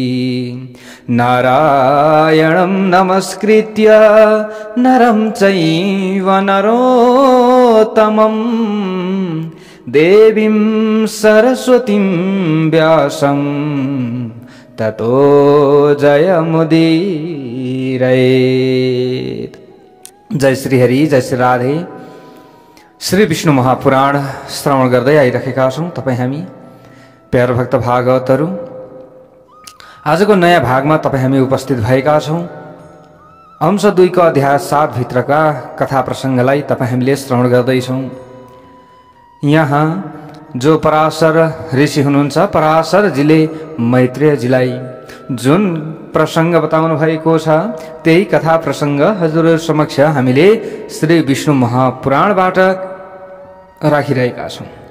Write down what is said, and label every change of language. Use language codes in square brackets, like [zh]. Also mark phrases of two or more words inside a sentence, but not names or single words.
[sa] नारायणं नमस्कृत्य नरं चैव नरोत्तमं देवीं सरस्वतीं व्यासं ततो जयमुदीरयेत्। [ne] जय श्री हरि, जय श्री राधे। श्री विष्णु महापुराण श्रवण गर्दै आइरहेका छौं तपाई हामी प्यारो भक्त भागवतहरु। आजको नयाँ भागमा तपाई हामी उपस्थित भएका छौं। अंश 2 को अध्याय 7 भित्रका कथा प्रसंगलाई तपाई हामीले श्रवण गर्दै छौं। यहाँ जो पराशर ऋषि हुनुहुन्छ, पराशरजीले मैत्रेयजीलाई जुन प्रसंग बताउनु भएको छ त्यही कथा प्रसंग हजुरहरु समक्ष हामीले श्री विष्णु महापुराणबाट राखिरहेका छौं।